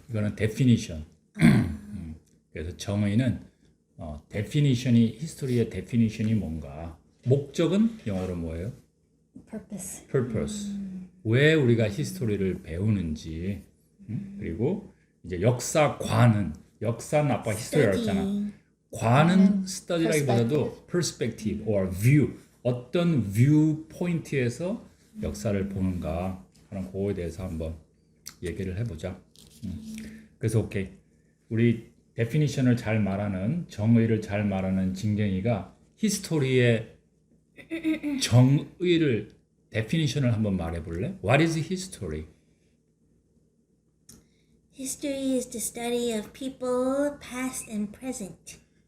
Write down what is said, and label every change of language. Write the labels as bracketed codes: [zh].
[ko] 이거는 definition. 그래서 정의는 definition이 히스토리의 definition이 뭔가. 목적은 영어로 뭐예요? [en] Purpose. purpose. [ko] 왜 우리가 히스토리를 배우는지. 그리고 이제 역사관은 역사는 아빠 히스토리라고 했잖아. 관은 study라기보다도 [en] perspective or view. [ko] 어떤 뷰 포인트에서 역사를 보는가 하는 그거에 대해서 한번 얘기를 해보자. 그래서 오케이. 우리 데피니션을 잘 말하는 정의를 잘 말하는 진경이가 히스토리의 정의를 데피니션을 한번 말해볼래? [en] What is history? History is the study of people, past and present.